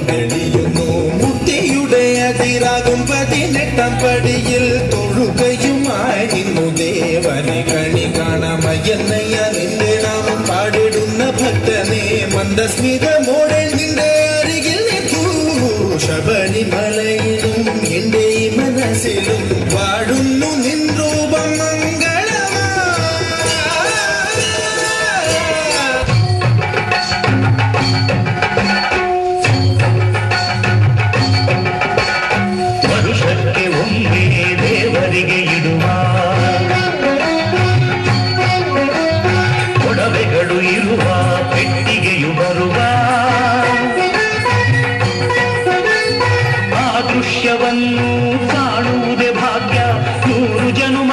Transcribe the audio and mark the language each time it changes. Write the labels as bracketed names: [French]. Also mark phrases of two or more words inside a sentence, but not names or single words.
[Malayalam] തെളിയുന്നു മുത്തിയുടെ അതിരാകും പതിനെട്ടാം പടിയിൽ തൊഴുകയുമായി നിന്നു ദേവനെ കണി കാണാമയ്യന്നയ്യ നിന്റെ നാമം പാടിടുന്ന ഭക്തനെ മന്ദസ്മിതമോടെ നിന്റെ അരികിൽ നിൽക്കൂ ശബരിമലയിലും എന്റെ മനസ്സിലും പാടുന്നു നിൻ രൂപം മംഗളമാ [Kannada] ವರುಷಕ್ಕೆ ಒಮ್ಮೆ ದೇವರಿಗೆ ಇಡುವ ಒಡವೆಗಳು ಇರುವ ಪೆಟ್ಟಿಗೆಯು ಬರುವ ಆ ದೃಶ್ಯವನ್ನು ಕಾಣುವುದೇ ಭಾಗ್ಯ 100 ಜನ